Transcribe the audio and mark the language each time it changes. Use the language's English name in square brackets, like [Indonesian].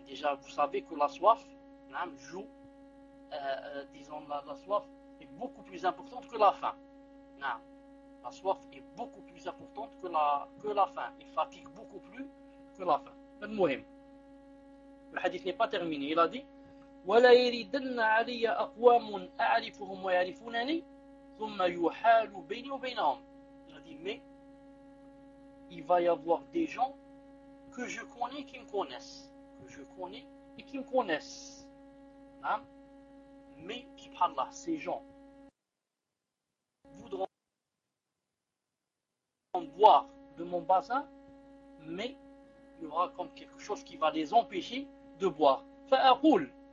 [French] Déjà, vous savez que la soif joue, la soif est beaucoup plus importante que la faim. La soif est beaucoup plus importante que la faim. Il fatigue beaucoup plus que la faim. Le muhim. Le hadith n'est pas terminé. Il a dit: [Arabic] وَلَا يَرِدَنَّ عَلِيَّ أَقْوَامٌ أَعْرِفُهُمْ وَيَعْرِفُونَنِي ثُمَّ يُحَالُ بَيْنِي وَبَيْنَهُمْ. [French] Il a dit: mais il va y avoir des gens que je connais qui me connaissent. Que je connais et qui me connaissent. Mais qui parlent là, ces gens voudront boire de mon bassin, mais il y aura comme quelque chose qui va les empêcher de boire. Fa'aqul.